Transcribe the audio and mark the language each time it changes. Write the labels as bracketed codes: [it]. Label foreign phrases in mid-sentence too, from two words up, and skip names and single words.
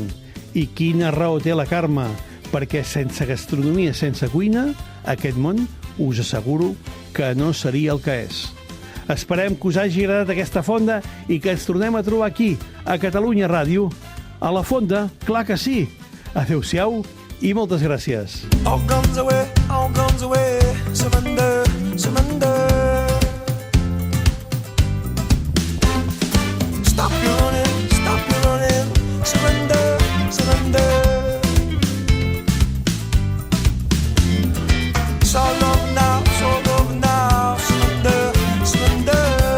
[ca] I quina raó té la Carme, perquè sense gastronomia, sense cuina, aquest món us asseguro que no seria el que és. Esperem que us hagi agradat aquesta fonda i que ens tornem a trobar aquí, a Catalunya Ràdio. A la fonda, clar que sí. Adéu-siau i moltes gràcies. [en] All guns away, surrender, surrender. Stop your running. Surrender, surrender. It's all over now, surrender, surrender.